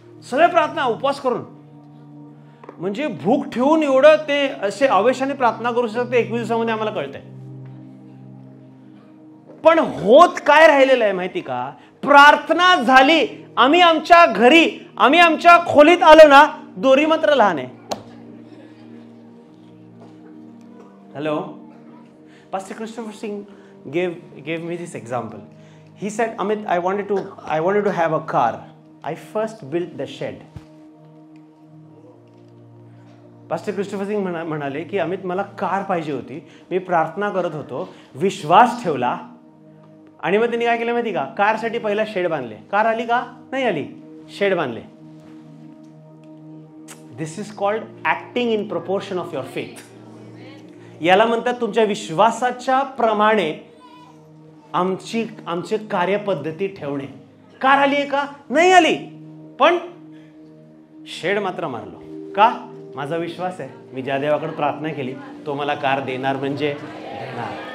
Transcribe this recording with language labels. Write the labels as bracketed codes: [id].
[mr] सगळे प्रार्थना उपवास करून, म्हणजे भूक ठेवून एवढं ते असे आवेशाने प्रार्थना करू शकते 21 दिवसामध्ये आम्हाला कळतंय. पण होत काय राहिलेलं आहे माहिती का? प्रार्थना झाली, आम्ही आमच्या घरी, आम्ही आमच्या खोलीत आलो ना, दोरी मात्र लहान आहे. [en] Hello, Pastor Christopher Singh gave me this example. He said, Amit, I wanted to have a car. I first built the shed. [mr] Pastor Christopher Singh म्हणाले की अमित, मला कार पाहिजे होती. मी प्रार्थना करत होतो, विश्वास ठेवला आणि मग त्यांनी काय केलं माहिती का? कारसाठी पहिला शेड बांधले. कार आली का? नाही आली. शेड बांधले. [en] This is called acting in proportion of your faith. [mr] याला म्हणतात तुमच्या विश्वासाच्या प्रमाणे आमची कार्यपद्धती ठेवणे. कार आली आहे का? नाही आली, पण शेड मात्र मारलो. का? माझा विश्वास आहे, मी ज्या देवाकडे प्रार्थना केली तो मला कार देणार म्हणजे देणार.